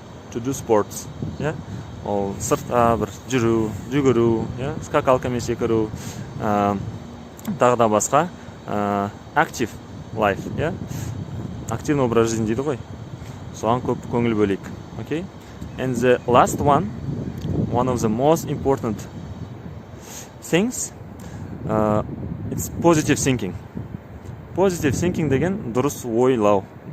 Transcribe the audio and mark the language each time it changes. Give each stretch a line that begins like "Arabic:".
English: To do sports,
Kazakh: ол сыртқа бір жүру, жүгіру, скакалкамен секіру, тағы да басқа
English: active life,
Russian: активный образ жизни
Kazakh: дейді ғой. Соған көп көңіл бөлейік.
English: Okay? And the last one of the most important things, it's positive thinking. Positive thinking
Kazakh: деген дұрыс ойлау.